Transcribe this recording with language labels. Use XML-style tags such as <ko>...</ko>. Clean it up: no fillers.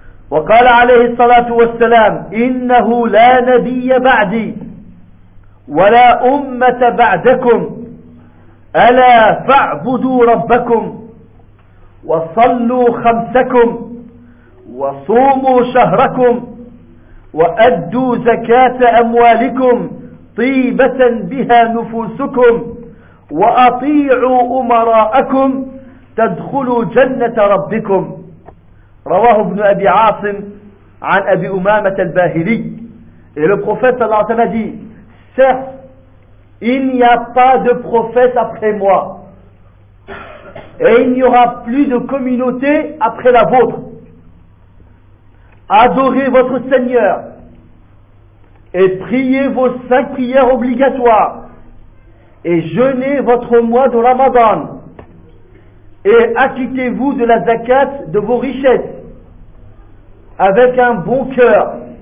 <ar>Wa qala alayhi salatu wa salam, innahu la nabiyya ba'di, wa la ummata ba'dakum, ala fa'budu rabbakum, wa sallu khamsakum, wa sumu shahrakum, wa addu zakata amwalikum, tibatan biha nufusukum, وأطيعوا أمراءكم تدخلوا جنة ربكم. رواه ابن أبي عاصم عن أبي أمامة الباهلي.</ar> <fr>Et le prophète صلى الله عليه وسلم dit, certes, il n'y a pas de prophète après moi, et il n'y aura plus de communauté après la vôtre. Adorez votre Seigneur et priez vos cinq prières obligatoires et jeûnez votre mois de Ramadan et acquittez-vous de la zakat de vos richesses avec un bon cœur.</fr>